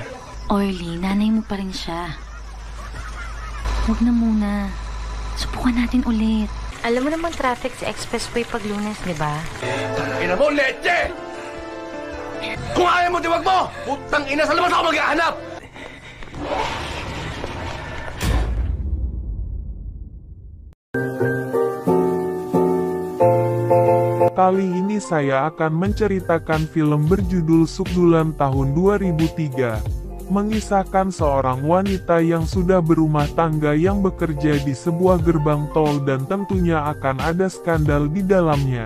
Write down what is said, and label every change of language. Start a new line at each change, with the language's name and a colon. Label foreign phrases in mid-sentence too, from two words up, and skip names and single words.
Filipino: Orly, nanay mo pa rin siya. Huwag na muna. Subukan natin ulit. Alam mo naman traffic sa expressway pag Lunes, di ba? Ina mo, leche! Kung ayaw mo, diwag mo! Putang ina, sa labas ako maghahanap!
Indonesian: Kali ini saya akan menceritakan film berjudul Sukdulan tahun 2003. Mengisahkan seorang wanita yang sudah berumah tangga yang bekerja di sebuah gerbang tol dan tentunya akan ada skandal di dalamnya.